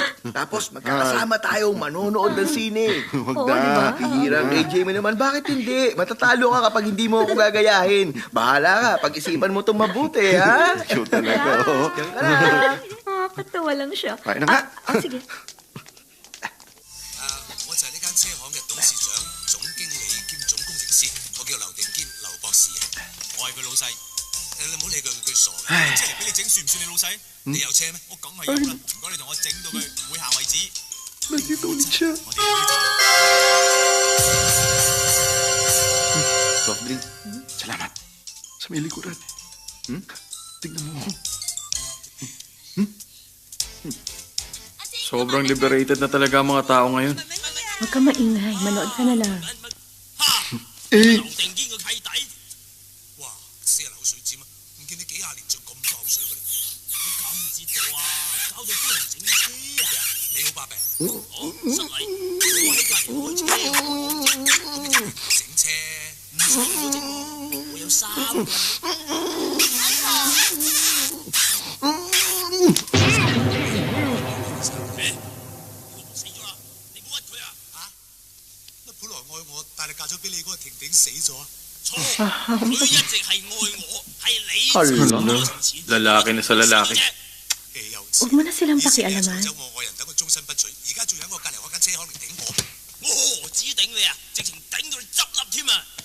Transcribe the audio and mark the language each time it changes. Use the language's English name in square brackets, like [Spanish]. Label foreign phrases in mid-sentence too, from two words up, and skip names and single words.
[Filipino] Tapos magkakasama tayong manonood ng sine. Huwag Oo, na. di ba? Hirang AJ mo naman, bakit hindi? Matatalo ka kapag hindi mo ako gagayahin. Bahala ka, pag-isipan mo itong mabuti, ha? Shoot talaga, oh. Diyan ka na. Nakakatawa lang siya. Tayo na nga. Sige. [Cantonese] 我就係呢間車行嘅董事長、總經理兼總工程師，我叫劉定堅，劉博士啊。我係佢老細，你唔好理佢傻嘅。車嚟俾你整，算唔算你老細？你有車咩？我梗係有啦。唔該你同我整到佢會下為止。 [Filipino] Nandito ulit siya. [Cantonese] 我哋有呢站。 [English] Soft drink. [Filipino] Salamat. Sa may likuran. Tignan mo. Sobrang liberated na talaga ang mga tao ngayon. Huwag ka maingay. Manood ka na lang. Eh, [Cantonese] 劉定堅個契弟，哇！死人口水尖啊！唔見你幾廿年仲咁多口水嘅，你搞唔知道啊！搞到幫人整車啊！你好把柄，好失禮，我喺隔離開車，整車唔使我整喎，我有3個。死咗啦！你冇屈佢啊！嚇！乜本來愛我，但係嫁咗俾你嗰個婷婷死咗啊？錯，佢一直係愛我，係你 [Filipino] Hala. [Cantonese] 我從前 [Filipino] Lalaki na sa lalaki. [Cantonese] 豈有 [Filipino] Huwag mo na silang [Cantonese] 以前係 [Filipino] pakialaman. [Cantonese] 搶走我愛人，等我終身不娶，而家仲喺我隔離開間車行嚟頂我，我何止頂你啊，直情頂到你執笠添啊！